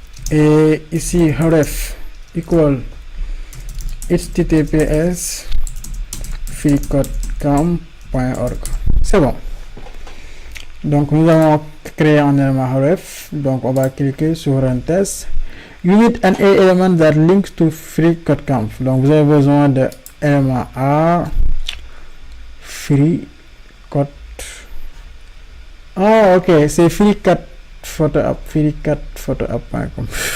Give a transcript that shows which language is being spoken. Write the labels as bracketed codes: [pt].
[fr] Et ici ref equal https freecodecamp.org. C'est bon. Donc nous avons créé un élément ref. Donc on va cliquer sur un test. [en] You need an element that links to freecodecamp. [fr] Donc vous avez besoin de élément A freecode. Ah ok, c'est freecode photo app, freecodephotoapp.com.